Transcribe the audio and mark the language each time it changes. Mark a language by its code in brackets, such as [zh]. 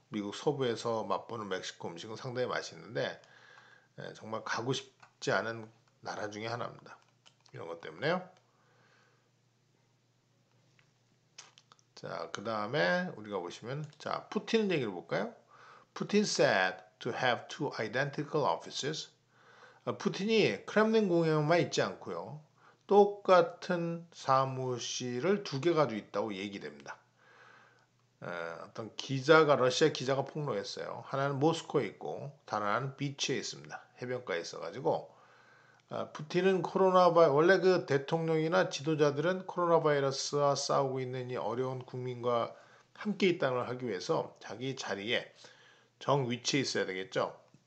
[ko] 미국 서부에서 맛보는 멕시코 음식은 상당히 맛있는데 정말 가고 싶지 않은 나라 중에 하나입니다. 이런 것 때문에요. 자, 그 다음에 우리가 보시면 자, 푸틴 얘기를 볼까요? [en] 푸틴 said to have two identical offices. [ko] 푸틴이 크렘린 공항만 있지 않고요. 똑같은 사무실을 두 개 가지고 있다고 얘기됩니다. 어떤 러시아 기자가 폭로했어요. 하나는 모스코에 있고 다른 하나는 비치에 있습니다. 해변가에 있어가지고 푸틴은 원래 그 대통령이나 지도자들은 코로나 바이러스와 싸우고 있는 이 어려운 국민과 함께 있다는 걸 하기 위해서 자기 자리에 정 위치에 있어야 되겠죠.